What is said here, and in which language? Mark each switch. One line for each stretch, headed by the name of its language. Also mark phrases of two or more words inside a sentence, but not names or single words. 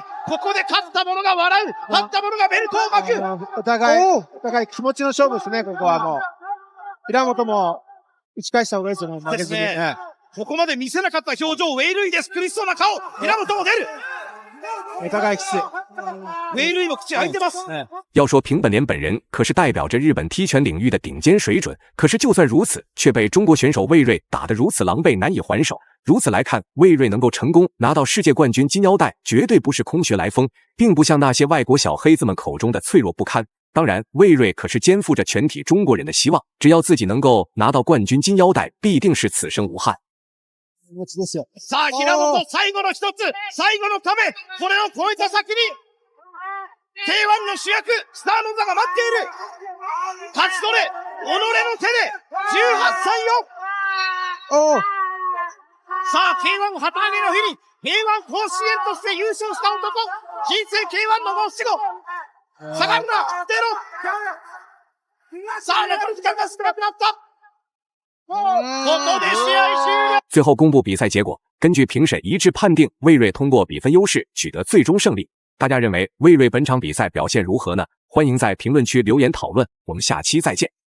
Japanese: ここで勝った者が笑う。勝った者がベルトを巻く。お互い気持ちの勝負ですね、ここはもう。平本も打ち返した方がいいですよね、負けずに。ですね。ここまで見せなかった表情、ウェイルイです。苦しそうな顔。平本も出る。お互いきつい。ウェイルイも口開いてます。
Chinese: 要说平本莲本人可是代表着日本踢拳领域的顶尖水准，可是就算如此，却被中国选手魏睿打得如此狼狈，难以还手。如此来看，魏睿能够成功拿到世界冠军金腰带，绝对不是空穴来风，并不像那些外国小黑子们口中的脆弱不堪。当然，魏睿可是肩负着全体中国人的希望，只要自己能够拿到冠军金腰带，必定是此生无憾。
Japanese: さあ、平本、最後の一つ、最後のため、これを超えた先に、K1 の主役、スターの座が待っている。勝ち取れ、己の手で、18歳よ。さあ、K1 旗揚げの日に、K1 甲子園として優勝した男、人生 K1 の申し子、下がるな、出ろ。さあ、残り時間が少なくなった。
Chinese: 最后公布比赛结果，根据评审一致判定，魏睿通过比分优势取得最终胜利。大家认为魏睿本场比赛表现如何呢？欢迎在评论区留言讨论，我们下期再见。